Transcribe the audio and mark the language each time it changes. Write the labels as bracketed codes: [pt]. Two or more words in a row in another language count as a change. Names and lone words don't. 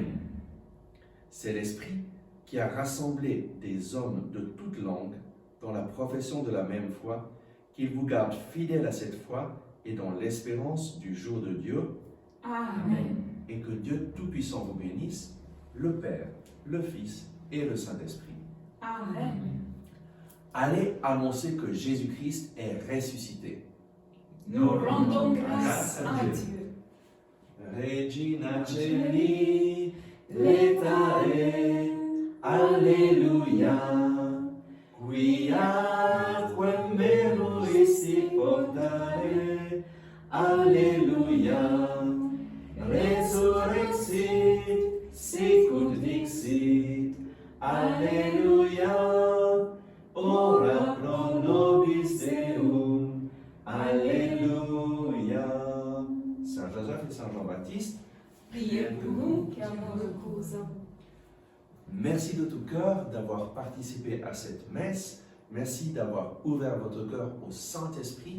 [fr] C'est l'Esprit qui a rassemblé des hommes de toutes langues dans la profession de la même foi, qu'il vous garde fidèles à cette foi et dans l'espérance du jour de Dieu, Amen. et que Dieu Tout-Puissant vous bénisse, le Père, le Fils et le Saint-Esprit. Amen. Allez annoncer que Jésus-Christ est ressuscité. Nous rendons grâce à Dieu. [la] Regina Celi, letae, Alleluia, quiaque meruisti portare, Alleluia, resurrexit, sicut dixit, Alleluia, ora pro nobis Deum, [fr] Alléluia. Saint Joseph et Saint Jean-Baptiste, Priez pour nous qui avons recours à vous. merci de tout cœur d'avoir participé à cette messe. Merci d'avoir ouvert votre cœur au Saint-Esprit.